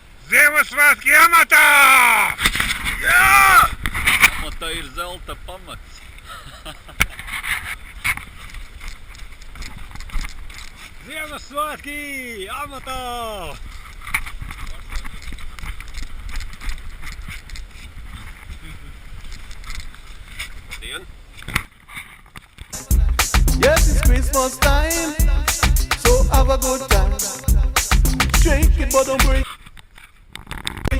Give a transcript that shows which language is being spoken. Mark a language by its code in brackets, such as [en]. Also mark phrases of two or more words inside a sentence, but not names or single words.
[lv] Ziemassvētki amatā! Jā! Amatā ir zelta pamats. Ziemassvētki amatā! [en] Yes, it's Christmas time, so have a good time. Shake it, but don't break it.